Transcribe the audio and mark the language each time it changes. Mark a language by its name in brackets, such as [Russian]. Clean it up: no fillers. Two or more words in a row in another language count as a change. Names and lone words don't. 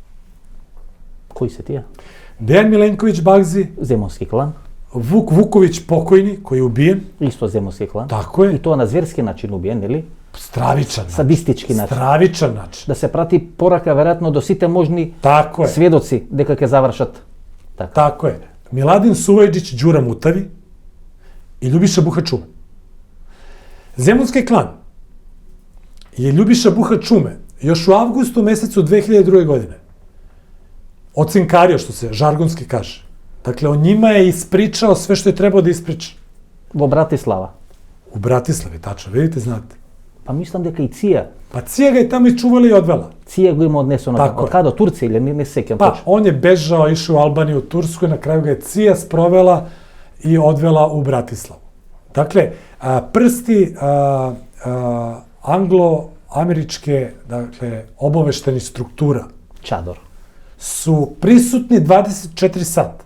[Serbian] Koji se tija? Dejan Milenković Bagzi, Zemunski klan. Vuk Vuković pokojni, koji je ubijen, Isto zemunski klan. tako I je, to na zverski način ubijen, ili? stravičan način. Sadistički način. Stravičan način. [Macedonian] Да се прати порака, веројатно, до сите можни [Serbian] Tako je. [Macedonian] svjedoci дека ќе завршат. Така. [Serbian] Tako je. Miladin Suvajđić, Đura Mutavi i Ljubiša Buha Čume. Zemunski klan je Ljubiša Buha Čume još u avgustu mesecu 2002. godine ocinkario, što se žargonski kaže. Dakle, o njima je ispričao sve što je trebao da ispriča. [Macedonian] Во Братислава. [Serbian] U Bratislavi, tačno, vidite, znate. [Macedonian] Па мислам дека и Ција. [Serbian] Pa Cija ga je tamo i čuvala i odvela. [Macedonian] Ција го има однесено. [Serbian] Тако е. [Macedonian] Од каде? Од Турција или не се сеќам [Serbian] Pa, [Macedonian] точно. [Serbian] on je bežao, išao u Albaniju, u Tursku i na kraju ga je Cija sprovela i odvela u Bratislavu. Dakle, prsti anglo-američke, dakle, obaveštenih struktura [Macedonian] Чадор. [Serbian] su prisutni 24 sata.